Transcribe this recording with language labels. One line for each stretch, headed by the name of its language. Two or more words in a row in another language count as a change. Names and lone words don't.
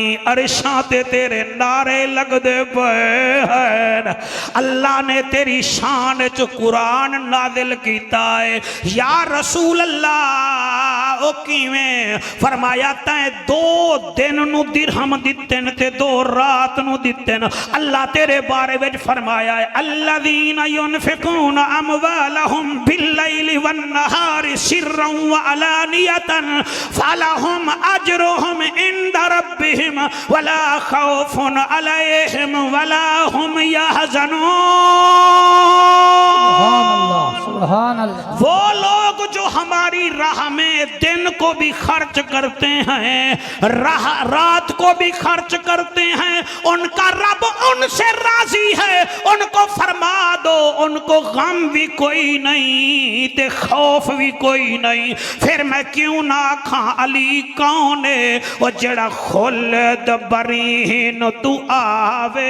Punjabi: عرشاں تے تیرے نعرے لگ دے پے ہیں اللہ نے تیری شان چ قرآن نازل کیتا ہے یا رسول اللہ او کیویں فرمایا تائیں 2 دن نو درہم دیتن تے 2 رات نو دیتن اللہ تیرے بارے وچ فرمایا ہے
Arabic: الذین ينفقون اموالهم باللیل والنہار سرا وعلانیتا فلہم اجرهم عند ربهم ولا خوف علیہم ولا هم يحزنون سبحان اللہ
Urdu: وہ لوگ جو ہماری راہ میں دن کو بھی خرچ کرتے ہیں رات کو بھی خرچ کرتے ہیں ان کا رب ان سے راضی ہے ان کو فرما دو ان کو غم بھی کوئی نہیں تے خوف بھی کوئی نہیں پھر میں کیوں نہ کھاں علی کون ہے وہ جڑا خلد برین تو آوے